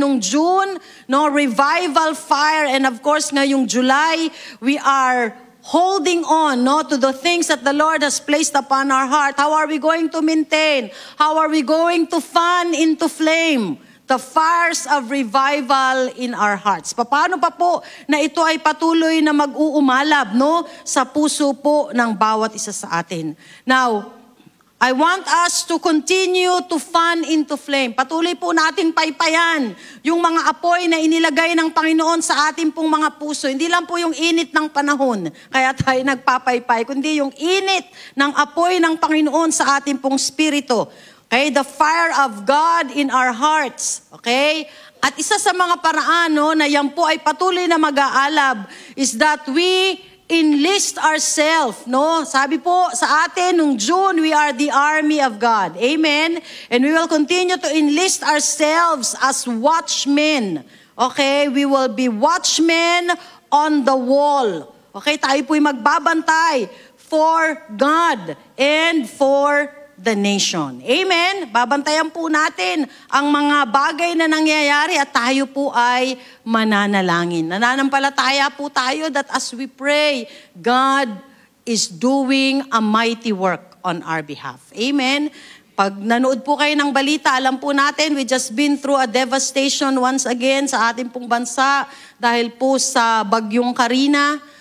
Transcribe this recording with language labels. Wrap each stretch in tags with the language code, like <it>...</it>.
<en>Nung June, no, revival fire. And of course, ngayong July, we are holding on, no, to the things that the Lord has placed upon our heart? How are we going to maintain? How are we going to fan into flame the fires of revival in our hearts?</en> <tl>Paano pa po na ito ay patuloy na mag-uumalab, no, sa puso po ng bawat isa sa atin?</tl> <en>Now, I want us to continue to fan into flame.</en> <tl>Patuloy po natin paypayan yung mga apoy na inilagay ng Panginoon sa ating pong mga puso. Hindi lang po yung init ng panahon, kaya tayo nagpapaypay, kundi yung init ng apoy ng Panginoon sa ating pong spirito.</tl> <en>Okay? The fire of God in our hearts.</en> <tl>Okay? At isa sa mga paraan, no, na yan po ay patuloy na mag-aalab</tl> <en>is that we enlist ourselves,</en> <tl>no? Sabi po sa atin nung June,</tl> <en>we are the army of God. Amen? And we will continue to enlist ourselves as watchmen. Okay? We will be watchmen on the wall. Okay?</en> <tl>Tayo po'y magbabantay</tl> <en>for God and for the nation. Amen?</en> <tl>Babantayan po natin ang mga bagay na nangyayari at tayo po ay mananalangin. Nananampalataya po tayo</tl> <en>that as we pray, God is doing a mighty work on our behalf.</en> <tl>Amen? Pag nanood po kayo ng balita, alam po natin,</tl> <en>we just been through a devastation once again</en> <tl>sa ating pong bansa dahil po sa bagyong Karina.</tl>